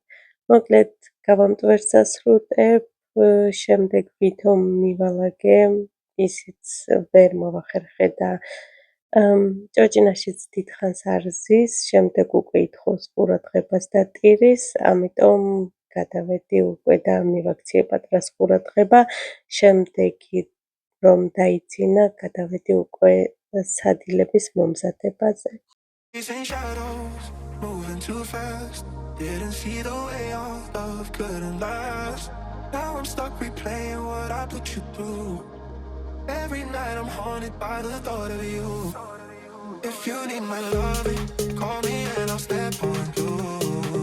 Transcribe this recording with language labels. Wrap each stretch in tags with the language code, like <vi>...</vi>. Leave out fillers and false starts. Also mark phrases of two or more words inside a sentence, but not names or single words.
<ka>მოკლედ გავამტვერცა სრუტებ, შემდეგ ვითომ მივალაგე, ისიც ვერ მოვახერხე და ჭოჭინაშიც დიდხანს არ ზის, შემდეგ უკვე ითხოვს ყურადღებას და ტირის, ამიტომ გადავედი უკვე და მივაქციე პატარა ყურადღება, შემდეგი რომ დაიძინა, გადავედი უკვე სადილების მომზადებაზე.</ka> <en>Chasing shadows, moving too fast. Didn't see the way our love couldn't last. Now I'm stuck replaying what I put you through. Every night I'm haunted by the thought of you. If you need my loving, call me and I'll step on through.</en>